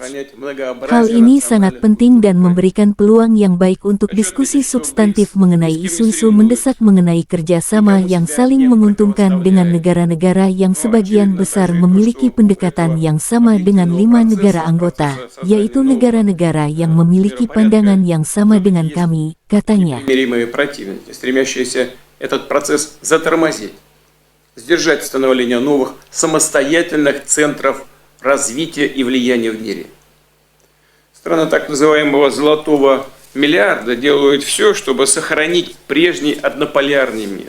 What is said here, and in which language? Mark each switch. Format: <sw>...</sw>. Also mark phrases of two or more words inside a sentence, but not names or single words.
<id>Hal ini sangat penting dan memberikan peluang yang baik untuk diskusi substantif mengenai isu-isu mendesak mengenai kerjasama yang saling menguntungkan dengan negara-negara yang sebagian besar memiliki pendekatan yang sama dengan 5 negara anggota, yaitu negara-negara yang memiliki pandangan yang sama dengan kami, katanya.</id> <ru>Сдержать становление новых самостоятельных центров развития и влияния в мире. Страны так называемого «золотого миллиарда» делают все, чтобы сохранить прежний однополярный мир.</ru>